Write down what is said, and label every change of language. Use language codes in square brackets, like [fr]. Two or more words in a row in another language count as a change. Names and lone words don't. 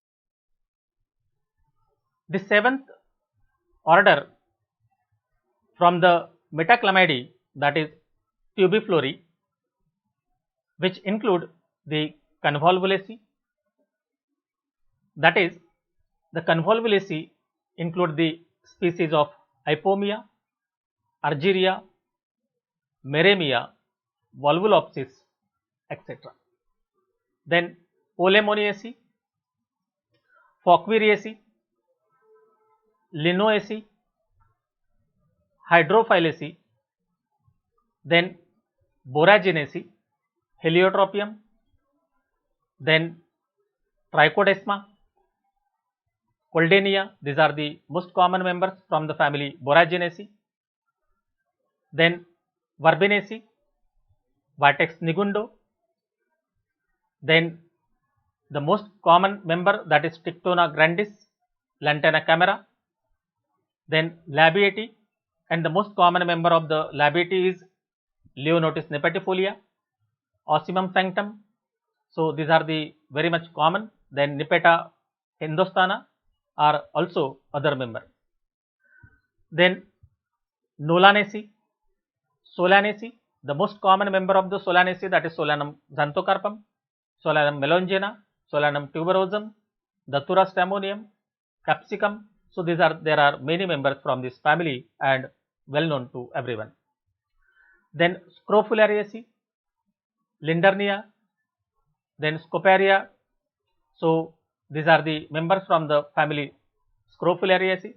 [en] The seventh order from the Metaclamidae, that is Tubiflorae, which include the Convolvulaceae. That is, the Convolvulaceae include the species of Ipomia, Argyria, Meremia, Volvulopsis, etc. Then Polemoniaceae, Fauqueriaceae, Linoaceae, Hydrophyllaceae, then Boraginaceae, Heliotropium, then Trichodesma, Coldenia. These are the most common members from the family Boraginaceae. Then Verbinaceae, Vitex nigundo. Then the most common member, that is Tictona grandis, Lantana camera. Then Labiatae, and the most common member of the Labiatae is Leonotis nipetifolia, Ocimum sanctum. So these are the very much common. Then Nipeta hindostana are also other member. Then Nolanaceae, Solanaceae, the most common member of the Solanaceae, that is Solanum xanthocarpum, Solanum melongena, Solanum tuberosum, Datura stammonium, capsicum. So there are many members from this family and well known to everyone. Then Scrofulariaceae, Lindernia, then Scoparia. So these are the members from the family Scrofulariaceae.